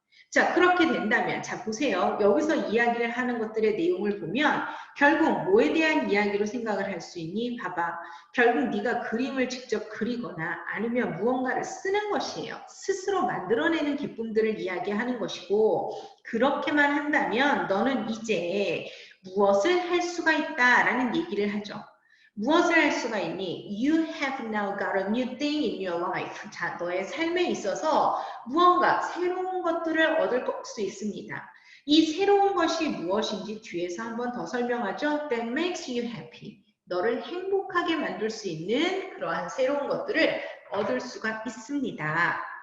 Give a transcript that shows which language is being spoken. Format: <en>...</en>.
<ko>자, 그렇게 된다면, 자, 보세요. 여기서 이야기를 하는 것들의 내용을 보면 결국 뭐에 대한 이야기로 생각을 할 수 있니? 봐봐. 결국 네가 그림을 직접 그리거나 아니면 무언가를 쓰는 것이에요. 스스로 만들어내는 기쁨들을 이야기하는 것이고 그렇게만 한다면 너는 이제 무엇을 할 수가 있다라는 얘기를 하죠. 무엇을 할 수가 있니?</ko> <en>You have now got a new thing in your life.</en> <ko>자, 너의 삶에 있어서 무언가 새로운 것들을 얻을 수 있습니다. 이 새로운 것이 무엇인지 뒤에서 한번 더 설명하죠.</ko> <en>That makes you happy.</en> <ko>너를 행복하게 만들 수 있는 그러한 새로운 것들을 얻을 수가 있습니다.</ko>